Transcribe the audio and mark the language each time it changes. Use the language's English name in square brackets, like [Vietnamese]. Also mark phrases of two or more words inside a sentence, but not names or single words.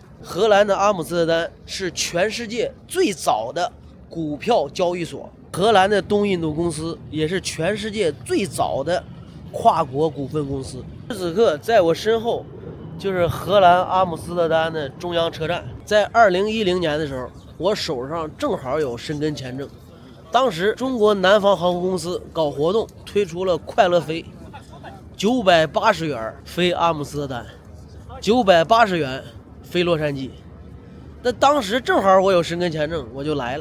[Chinese] 荷蘭的阿姆斯特丹是全世界最早的股票交易所，荷蘭的東印度公司也是全世界最早的跨國股份公司。此刻在我身後就是荷蘭阿姆斯特丹的中央車站。在2010年的時候，我手上正好有申根簽證。當時中國南方航空公司搞活動，推出了快樂飛，980元飛阿姆斯特丹，980元飛洛杉磯。那當時正好我有申根簽證，我就來了。